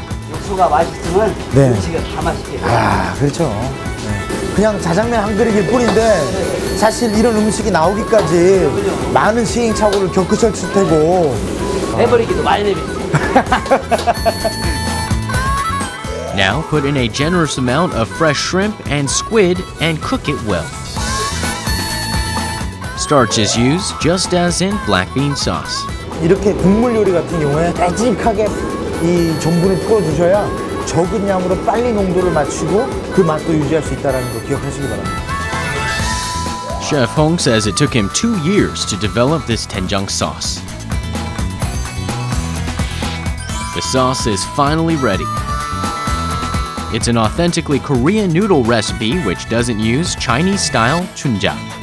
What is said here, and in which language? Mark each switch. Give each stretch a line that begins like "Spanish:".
Korean: 육수가 맛있으면 음식은 다 맛있게 돼요. 그렇죠. 그냥 자장면 한 그릇일 뿐인데 사실 이런 음식이 나오기까지 많은 시행착오를 겪으셨을 테고. 해버리기도 많이 내버리죠.
English: Now put in a generous amount of fresh shrimp and squid and cook it well. Starch is used just as in black bean sauce.
Korean: 이렇게 국물 요리 같은 경우에 빼직하게 이 전분을 풀어주셔야 적은 양으로 빨리 농도를 맞추고 그 맛도 유지할 수 있다는 거 기억하시기 바랍니다.
English: Chef Hong says it took him 2 years to develop this dwenjang sauce. The sauce is finally ready. It's an authentically Korean noodle recipe which doesn't use Chinese-style chunjang.